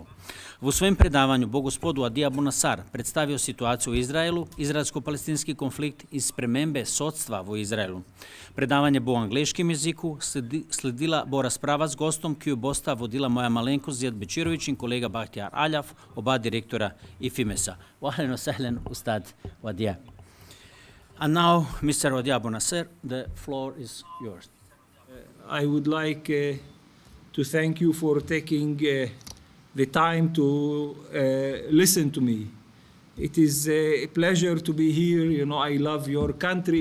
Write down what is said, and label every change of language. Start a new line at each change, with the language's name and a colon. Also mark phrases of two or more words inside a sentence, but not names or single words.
Slovenian: V svojem predavanju bo gospod Wadia Abunassar predstavil situacijo v Izraelu, izraelsko-palestinski konflikt in spremembe sodstva v Izraelu. Predavanje bo v angleškem jeziku, sledila bo razprava z gostom, ki jo bosta vodila moja malenkost Zijad Bečirović in kolega Bakhtiar Alaf, oba direktora Ifimesa.
Arabic: أهلاً وسهلاً، أستاذ Wadia.
English: And now, Mr. Wadia Abunassar, the floor is yours. I would like to thank you for taking the time to listen to me. It is a pleasure to be here. You know, I love your country.